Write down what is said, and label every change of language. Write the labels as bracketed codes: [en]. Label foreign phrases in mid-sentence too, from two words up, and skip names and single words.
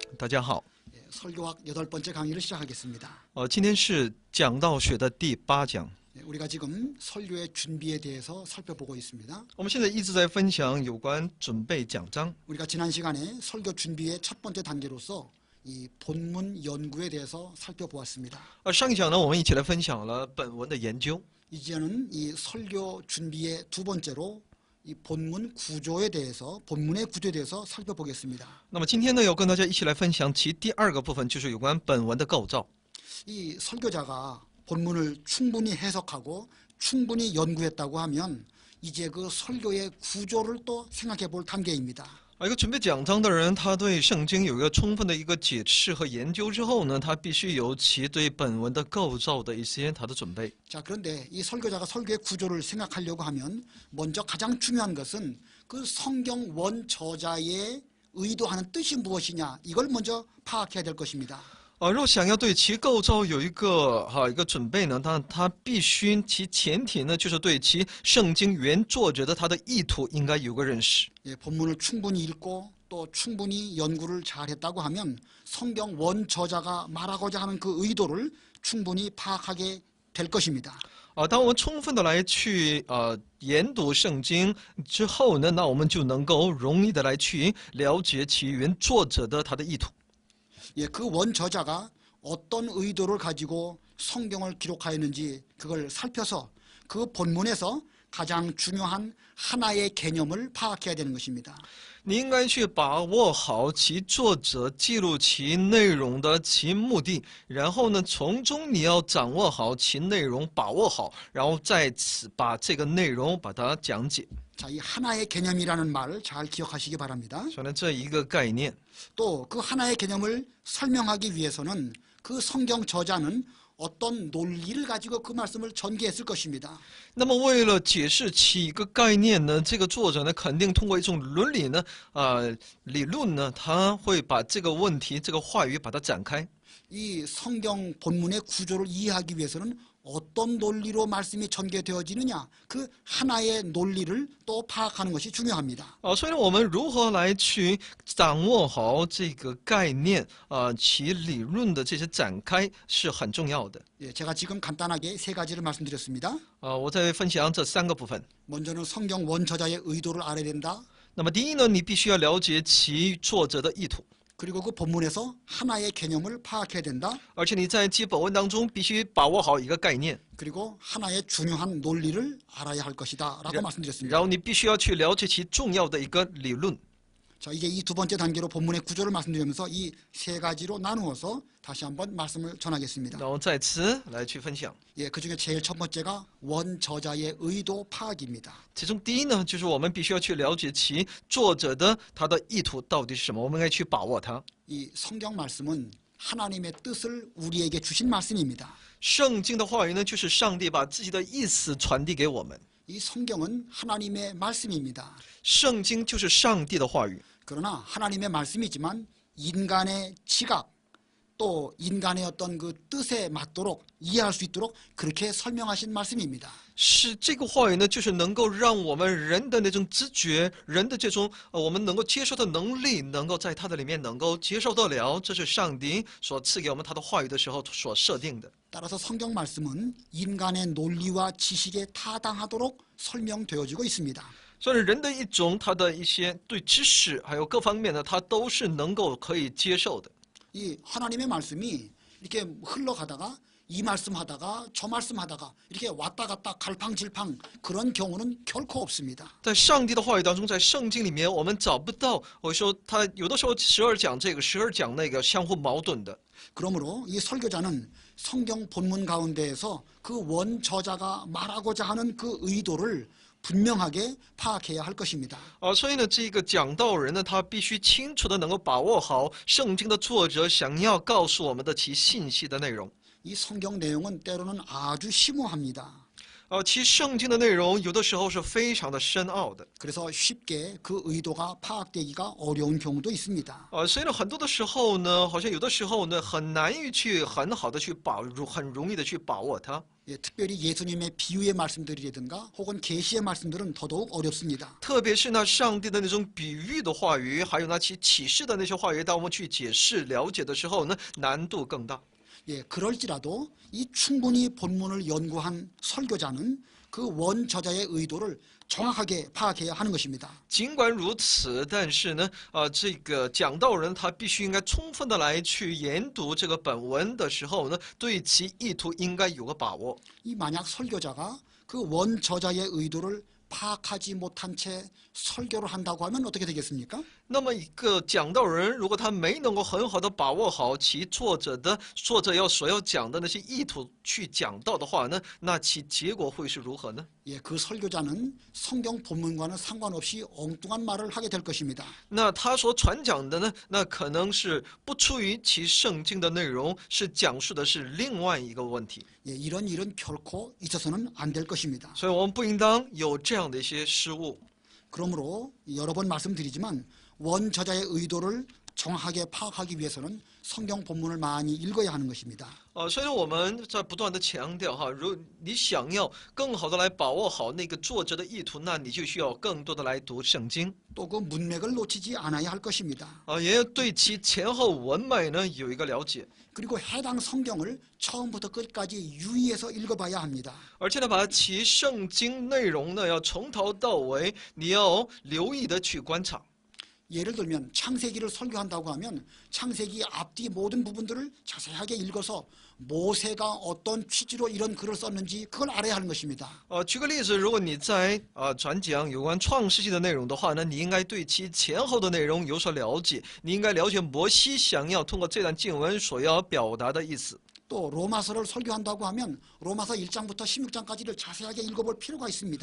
[zh] 大家好。 [ko] 설교학 8번째 강의를 시작하겠습니다. [zh] 今天是讲道学的第8讲。 [ko] 우리가 지금 설교의 준비에 대해서 살펴보고 있습니다. [zh] 我们现在一直在分享有关准备讲章。 [ko] 우리가 지난 시간에 설교 준비의 첫 번째 단계로서 이 본문 연구에 대해서 살펴보았습니다. [zh] 上一讲呢，我们一起来分享了本文的研究。 [ko] 이제는 이 설교 준비의 두 번째로 이 본문 구조에 대해서 본문의 구조에 대해서 살펴보겠습니다. [zh] 那么今天呢，要跟大家一起来分享其第二个部分，就是有关本文的构造。 [ko] 이 설교자가 본문을 충분히 해석하고 충분히 연구했다고 하면 이제 그 설교의 구조를 또 생각해 볼 단계입니다. [zh] 一个准备讲章的人，他对圣经有一个充分的一个解释和研究之后呢，他必须有其对本文的构造的一些他的准备。 [ko] 자, 그런데 이 설교자가 설교의 구조를 생각하려고 하면 먼저 가장 중요한 것은 그 성경 원 저자의 의도하는 뜻이 무엇이냐, 이걸 먼저 파악해야 될 것입니다. [zh] 若想要对其构造有一个准备呢，他必须其前提呢，就是对其圣经原作者的他的意图应该有个认识。 [ko] 예, 본문을 충분히 읽고 또 충분히 연구를 잘했다고 하면 성경 원 저자가 말하고자 하는 그 의도를 충분히 파악하게 될 것입니다. [zh] 当我们充分的来去研读圣经之后呢，那我们就能够容易的来去了解其原作者的他的意图。 [ko] 예, 그 원 저자가 어떤 의도를 가지고 성경을 기록하였는지 그걸 살펴서 그 본문에서 가장 중요한 하나의 개념을 파악해야 되는 것입니다. [zh] 你应该去把握好其作者记录其内容的其目的，然后呢，从中你要掌握好其内容，把握好，然后在此把这个内容把它讲解。 [ko] 자, 이 하나의 개념이라는 말을 잘 기억하시기 바랍니다. [zh] 所以呢，这一个概念。 [ko] 또 그 하나의 개념을 설명하기 위해서는 그 성경 저자는 어떤 논리를 가지고 그 말씀을 전개했을 것입니다. [zh] 那么为了解释其一个概念呢，这个作者呢肯定通过一种伦理呢，理论呢，他会把这个问题、这个话语把它展开。 [ko] 이 성경 본문의 구조를 이해하기 위해서는 어떤 논리로 말씀이 전개되어지느냐, 그 하나의 논리를 또 파악하는 것이 중요합니다. [zh] 所以呢，我们如何来去掌握好这个概念其理论的这些展开是很重要的。 [ko] 예, 제가 지금 간단하게 세 가지를 말씀드렸습니다. [zh] 我在分享这3个部分。 [ko] 먼저는 성경 원 저자의 의도를 알아야 된다. [zh] 那么第一呢，你必须要了解其作者的意图。 [ko] 그리고 그 본문에서 하나의 개념을 파악해야 된다. [zh] 而且你在其本文当中必须把握好一个概念。 [ko] 그리고 하나의 중요한 논리를 알아야 할 것이다 라고 말씀드렸습니다. [zh] 然后你必须要去了解其重要的一个理论。 [ko] 자, 이제 이 두 번째 단계로 본문의 구조를 말씀드리면서 이 세 가지로 나누어서 다시 한번 말씀을 전하겠습니다. [zh] 然后在此来去分享。 [ko] 예, 그중에 제일 첫 번째가 원 저자의 의도 파악입니다. [zh] 其中第一呢，就是我们必须要去了解其作者的他的意图到底是什么，我们应该去把握它。 [ko] 이 성경 말씀은 하나님의 뜻을 우리에게 주신 말씀입니다. [zh] 圣经的话语呢，就是上帝把自己的意思传递给我们。 [ko] 이 성경은 하나님의 말씀입니다. [zh] 圣经就是上帝的话语。 [ko] 그러나 하나님의 말씀이지만 인간의 지각 또 인간의 어떤 그 뜻에 맞도록 이해할 수 있도록 그렇게 설명하신 말씀입니다. [zh] 是这个话语呢，就是能够让我们人的那种知觉、人的这种我们能够接受的能力，能够在它的里面能够接受得了。这是上帝所赐给我们他的话语的时候所设定的。 [ko] 따라서 성경 말씀은 인간의 논리와 지식에 타당하도록 설명되어지고 있습니다. [zh] 所以人的一种他的一些对知识还有各方面呢，他都是能够可以接受的。 [ko] 이 하나님의 말씀이 이렇게 흘러가다가 이 말씀하다가 저 말씀하다가 이렇게 왔다 갔다 갈팡질팡 그런 경우는 결코 없습니다. [zh] 在上帝的话语当中，在圣经里面，我们找不到我说他有的时候时而讲这个，时而讲那个，相互矛盾的。 [ko] 그러므로 이 설교자는 성경 본문 가운데에서 그 원 저자가 말하고자 하는 그 의도를 분명하게 파악해야 할 것입니다. [zh] 所以呢，这个讲道人呢，他必须清楚的能够把握好圣经的作者想要告诉我们的其信息的内容。 [ko] 이 성경 내용은 때로는 아주 심오합니다. [zh] 其实圣经的内容有的时候是非常的深奥的。 [ko] 그래서 쉽게 그 의도가 파악되기가 어려운 경우도 있습니다. [zh] 所以呢，很多的时候呢，好像有的时候呢，很难于去很好的去很容易的去把握它。 [ko] 예, 특별히 예수님의 비유의 말씀들이라든가 혹은 계시의 말씀들은 더더욱 어렵습니다. [zh] 特别是那上帝的那种比喻的话语，还有那其启示的那些话语，当我们去解释了解的时候呢，难度更大。 [ko] 예, 그럴지라도 이 충분히 본문을 연구한 설교자는 그 원저자의 의도를 정확하게 파악해야 하는 것입니다. [zh] 尽管如此，但是呢，这个讲道人他必须应该充分的来去研读这个本文的时候呢，对其意图应该有个把握。 [ko] 이 만약 설교자가 그 원저자의 의도를 파악하지 못한 채 설교를 한다고 하면 어떻게 되겠습니까? [zh] 那么一个讲道人，如果他没能够很好的把握好其作者所要讲的那些意图去讲道的话呢，那其结果会是如何呢？ [ko] 예, 그 설교자는 성경 본문과는 상관없이 엉뚱한 말을 하게 될 것입니다. [zh] 那他所传讲的呢，那可能是不出于其圣经的内容，是讲述的是另外一个问题。 [ko] 예, 이런 일은 결코 있어서는 안 될 것입니다. [zh] 所以我们不应当有这样的一些失误。 [ko] 그러므로 여러 번 말씀드리지만 원저자의 의도를 정확하게 파악하기 위해서는 성경 본문을 많이 읽어야 하는 것입니다. [zh] 所以我们在不断的强调哈，如你想要更好的来把握好那个作者的意图，那你就需要更多的来读圣经。 [ko] 또 그 문맥을 놓치지 않아야 할 것입니다. [zh] 也要对其前后文脉呢有一个了解， [ko] 그리고 해당 성경을 처음부터 끝까지 유의해서 읽어봐야 합니다. [zh] 而且呢，把其圣经内容呢要从头到尾，你要留意的去观察。 [ko] 예를 들면 창세기를 설교한다고 하면 창세기 앞뒤 모든 부분들을 자세하게 읽어서 모세가 어떤 취지로 이런 글을 썼는지 그걸 알아야 하는 것입니다. [zh] 举个例子，如果你在传讲有关创世纪的内容的话呢，你应该对其前后的内容有所了解，你应该了解摩西想要通过这段经文所要表达的意思。 [ko] 또 로마서를 설교한다고 하면 로마서 1장부터 16장까지를 자세하게 읽어볼 필요가 있습니다.